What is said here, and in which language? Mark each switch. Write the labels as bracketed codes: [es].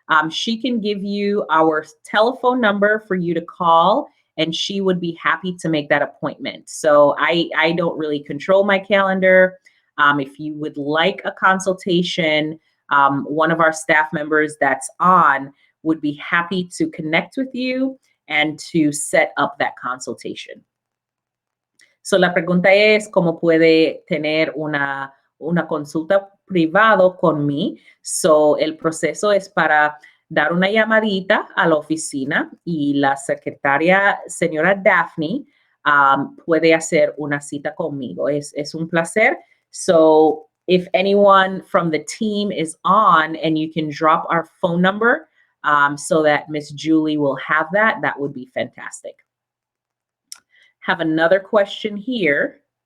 [en] She can give you our telephone number for you to call, and she would be happy to make that appointment. So I don't really control my calendar. If you would like a consultation, one of our staff members that's on would be happy to connect with you and to set up that consultation. [es] So la pregunta es, ¿cómo puede tener una consulta privado con mí? So el proceso es para dar una llamadita a la oficina y la secretaria, señora Daphne, puede hacer una cita conmigo. Es un placer. [en] So if anyone from the team is on and you can drop our phone number so that Miss Julie will have that, that would be fantastic. Have another question here.